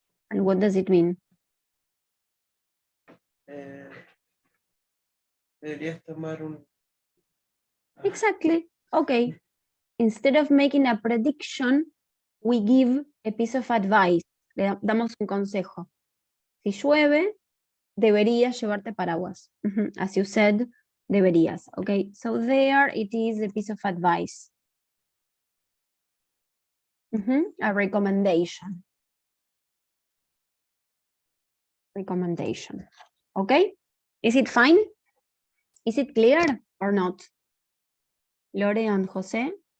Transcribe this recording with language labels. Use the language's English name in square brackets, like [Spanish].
[English] And what does it mean? [Spanish] Deberías tomar un. [English] Exactly. Okay. Instead of making a prediction, we give a piece of advice. [Spanish] Le damos un consejo. Si llueve, deberías llevarte paraguas. [English] As you said, deberías. Okay. So there it is, a piece of advice. A recommendation. Recommendation. Okay. Is it fine? Is it clear or not? Lore and Jose?